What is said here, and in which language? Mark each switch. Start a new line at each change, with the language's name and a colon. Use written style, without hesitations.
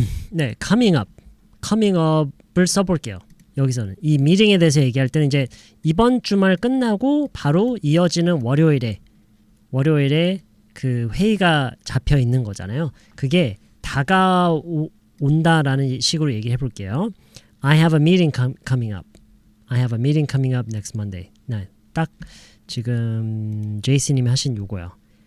Korean: 네, coming up을 써볼게요. 여기서는 이 미팅에 대해서 얘기할 때는 이제 이번 주말 끝나고 바로 이어지는 월요일에 그 회의가 잡혀 있는 거잖아요. 그게 다가온다라는 식으로 얘기해 볼게요.
English: I have a meeting coming up. I have a meeting coming up next Monday.
Korean: 네, 딱 지금 제이씨님이 하신 요거요.